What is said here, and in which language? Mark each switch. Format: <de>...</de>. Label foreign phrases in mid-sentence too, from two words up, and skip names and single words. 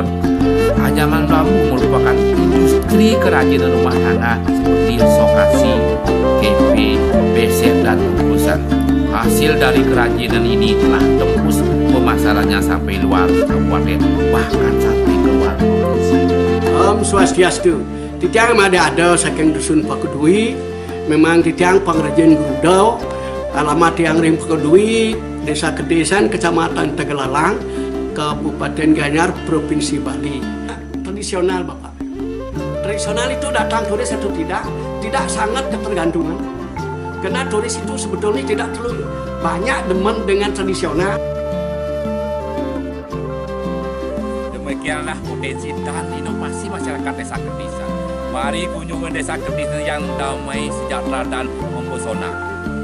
<id>Anyaman bambu merupakan industri kerajinan rumah tangga seperti sokasi, kepe, besek, dan bungkusan. Hasil dari kerajinan ini telah tembus pemasarannya sampai luar kabupaten, bahkan sampai ke luar provinsi.</id> <ban>Om Swastiastu. Titiang ada saking</ban> <id>dusun Pakudwi, memang titiang pengrajin Garuda, alamat yang ring Pakudwi, Desa Kedisen, Kecamatan Tegalalang, Kabupaten Gianyar, Provinsi Bali. Tradisional, Bapak. Tradisional itu datang turis atau tidak sangat ketergantungan. Karena turis itu sebetulnya tidak terlalu banyak demen dengan tradisional. Demikianlah potensi dan inovasi masyarakat Desa Kedisen. Mari kunjungi Desa Kedisen yang damai, sejahtera, dan mempesona.</id>